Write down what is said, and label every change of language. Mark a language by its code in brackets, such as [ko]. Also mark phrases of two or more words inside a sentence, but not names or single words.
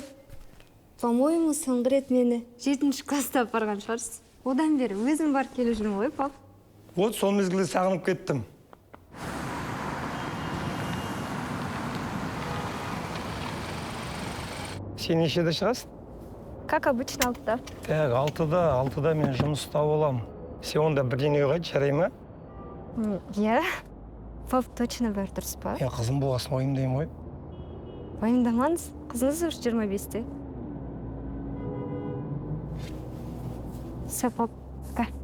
[ru] По-моему, [kk] соңғы рет мені 7-ші класста апарған шығарсыз. Одан бері өзім бар келіп жүрмін ғой, пап. Вот сол мезгілде сағынып кеттім. Сен нешеде шығасың? [ru] Как обычно, 6-да. Так, [kk] 6-да мен жұмыста болам. Сен онда бірден үйге қайт, жарай ма? Иә. Пап, точно бәрі дұрыс па? Қызым болғасын ойымдаймын ғой. Уайымдамаңыз, қызыңыз уже 25-те. Все, пап, пока.